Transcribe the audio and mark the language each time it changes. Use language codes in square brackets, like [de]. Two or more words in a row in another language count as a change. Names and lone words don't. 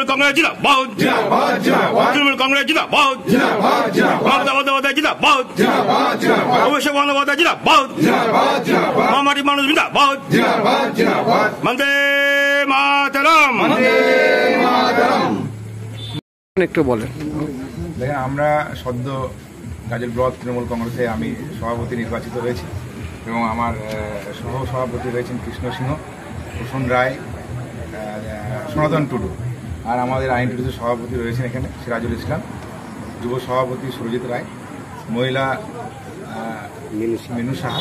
[bn] কংগ্রেস জিন্দাবাদ জিন্দাবাদ জিন্দাবাদ তৃণমূল কংগ্রেস জিন্দাবাদ জিন্দাবাদ জিন্দাবাদ মমতা বন্দ্যোপাধ্যায় জিন্দাবাদ জিন্দাবাদ জিন্দাবাদ অভিষেক বন্দ্যোপাধ্যায় জিন্দাবাদ জিন্দাবাদ জিন্দাবাদ মা মাটি মানুষ জিন্দাবাদ জিন্দাবাদ জিন্দাবাদ বন্দে মাতরম বন্দে মাতরম। একটু বলেন। দেখেন, আমরা সদ্য গাজল ব্লক তৃণমূল কংগ্রেসে আমি সভাপতি নির্বাচিত হয়েছি এবং আমার সহ সভাপতি রয়েছেন কৃষ্ণ সিংহ, প্রসূন রায়, সনাতন টুডু, আর আমাদের আইন টুডুতে সভাপতি রয়েছেন এখানে সিরাজুল ইসলাম, যুব সভাপতি সুরজিৎ রায়, মহিলা মিনু সাহা।